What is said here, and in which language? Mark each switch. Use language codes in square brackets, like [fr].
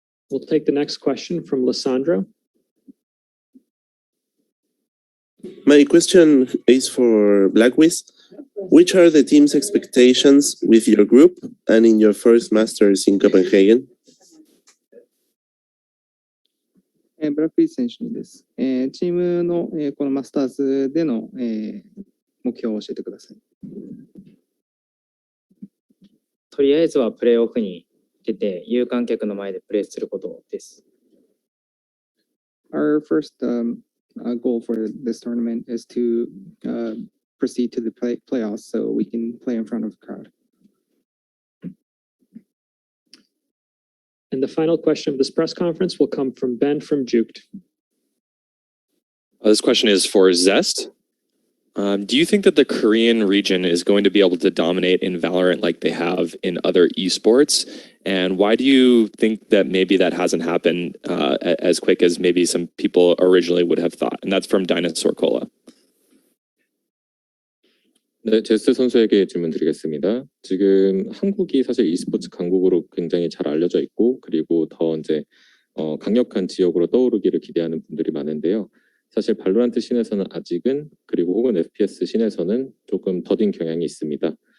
[en] We'll take the next question from Lissandro. My question is for Blackwiz. Which are the team's expectations with your group and in your first Masters in Copenhagen? [ja] ブラックイー選手にです。チームの、このマスターズでの、目標を教えてください。とりあえずはプレーオフに出て有観客の前でプレーすることです。 Our first goal for this tournament is to proceed to the playoffs so we can play in front of the crowd. [en] And the final question of this press conference will come from Ben from Juked. This question is for Zest. Do you think that the Korean region is going to be able to dominate in Valorant like they have in other esports? And why do you think that maybe that hasn't happened as quick as maybe some people originally would have thought? And that's from Dinosaur Cola. [ko] 네, 제스 선수에게 질문 드리겠습니다. 지금 한국이 사실 e스포츠 강국으로 굉장히 잘 알려져 있고, 그리고 더 이제 강력한 지역으로 떠오르기를 기대하는 분들이 많은데요. 사실 발로란트 씬에서는 아직은, 그리고 혹은 FPS 씬에서는 조금 더딘 경향이 있습니다.